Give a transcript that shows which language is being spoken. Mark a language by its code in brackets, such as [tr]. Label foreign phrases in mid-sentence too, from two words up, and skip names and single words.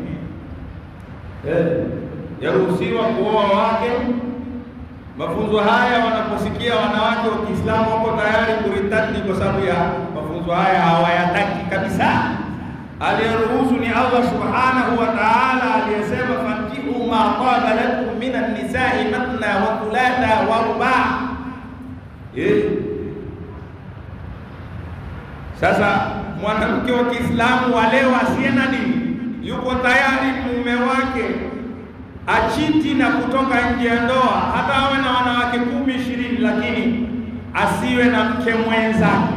[sw] Yaruhusiwa kuoa wake. Mafunzo haya wanaposikia wanawake wa Kiislamu wako tayari kuritadi kwa sababu ya mafunzo haya, hawayataki kabisa. Aliyeruhusu ni Allah [ar] سبحانه وتعالى, [sw] aliyesema [ar] فانكحوا ما طاب لكم من النساء مثنى وثلاث ورباع', [sw] Sasa mwanamke wa Kiislamu wa leo asiye na dini yuko tayari mume wake achiti na kutoka nje ya ndoa, hata awe na wanawake 10-20, lakini asiwe na mke mwenzake.